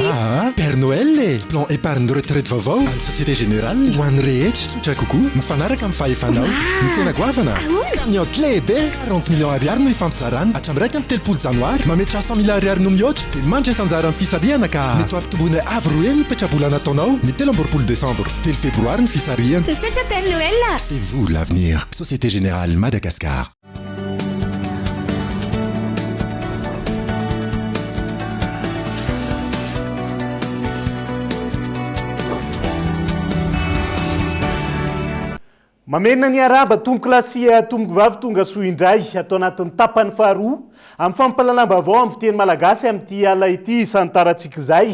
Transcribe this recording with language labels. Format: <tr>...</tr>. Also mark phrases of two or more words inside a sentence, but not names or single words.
<mg>Père Noël le</mg> <fr>plan épargne de retraite</fr> <mg>vaovao any Société Générale ho an'ny rehetra tsotra kokoa mifanaraka amin'ny fahefanao ny tena goavana cagnotte lehibe 40 millions ariary no ifampisarana hatramin'ny raika amin'ny 3 janoary mametra 100 000 ariary no mihoatra dia mandry sanjara amin'ny fisarihana ka mety ampitombony avy roa ny petrabola nataonao ny 3 décembre sy 3 févroary ny fisarihana. Sasatra Père Noël.</mg> <fr>C'est vous l'avenir. Société Générale Madagascar.</fr> <mg>Mamena ny araba tomboky lasia tomboky vavy tonga soa indray atao anatin'ny tapany faharoa amin'ny fampalalamba-baovao amin'ny fiteny malagasy amin'ity ala ity isan'nytarantsika izay.</mg>